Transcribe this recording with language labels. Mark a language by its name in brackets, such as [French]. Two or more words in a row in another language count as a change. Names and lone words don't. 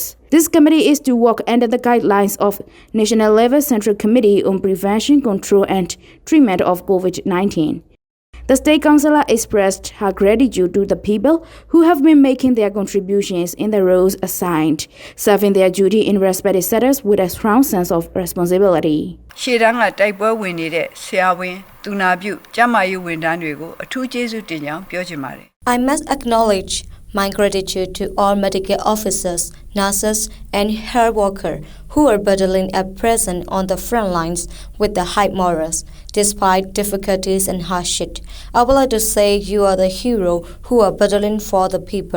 [English] This committee is to work under the guidelines of National Level Central Committee on Prevention, Control, and Treatment of COVID-19. The State Counsellor expressed her gratitude to the people who have been making their contributions in the roles assigned, serving their duty in respective settings with a strong sense of responsibility. [Burmese] ရှေ့တန်းကတိုက်ပွဲဝင်နေတဲ့ဆရာဝန်သူနာပြုကျန်းမာရေးဝန်ထမ်းတွေကိုအထူးကျေးဇူးတင်ကြောင်းပြောချင်ပါတယ် [English] I must acknowledge my gratitude to all medical officers, nurses, and health workers who are battling at present on the front lines with the high morals, despite difficulties and hardship. I would like to say you are the hero who are battling for the people.